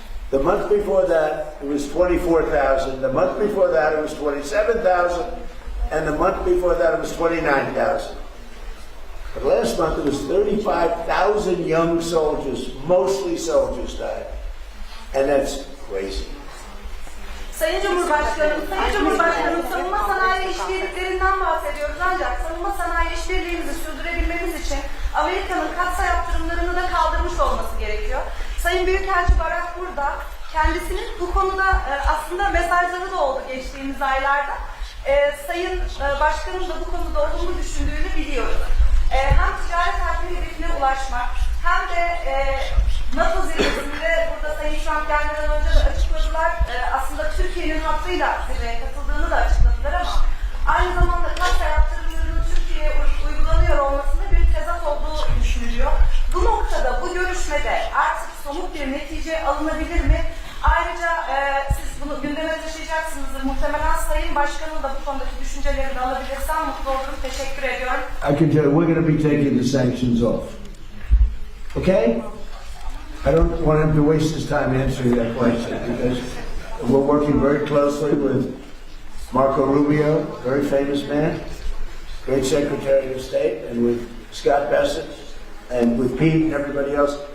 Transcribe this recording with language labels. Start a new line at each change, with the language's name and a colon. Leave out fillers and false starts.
English: The month before that, it was 24,000. The month before that, it was 27,000. And the month before that, it was 29,000. But last month, it was 35,000 young soldiers, mostly soldiers, died. And that's crazy.
Turkish: Sayın Cumhurbaşkanım, savunma sanayi işbirliklerinden bahsediyoruz ancak savunma sanayi işbirliğimizi sürdürebilmemiz için Amerika'nın katsayı yaptırımlarını da kaldırmış olması gerekiyor. Sayın Büyükelçi Barak burada, kendisinin bu konuda aslında mesajları da oldu geçtiğimiz aylarda. Sayın Başkanım da bu konuda olduğunu düşündüğünü biliyoruz. Hem ticaret hacmi hedefine ulaşmak hem de NATO zirvesinde burada Sayın Trump gelmeden önce de açıkladılar. Aslında Türkiye'nin hattıyla zirveye katıldığını da açıkladılar ama aynı zamanda katsayı yaptırımlarının Türkiye'ye uygulanıyor olmasında bir tezat olduğu düşünülüyor. Bu noktada, bu görüşmede artık somut bir netice alınabilir mi? Ayrıca siz bunu gündeme taşıyacaksınızdır. Muhtemelen Sayın Başkan'ın da bu konudaki düşüncelerini alabilirsem mutlu olurum. Teşekkür ediyorum.
English: I can tell you, we're going to be taking the sanctions off. Okay? I don't want him to waste his time answering that question because we're working very closely with Marco Rubio, very famous man, great Secretary of State, and with Scott Bassett, and with Pete and everybody else.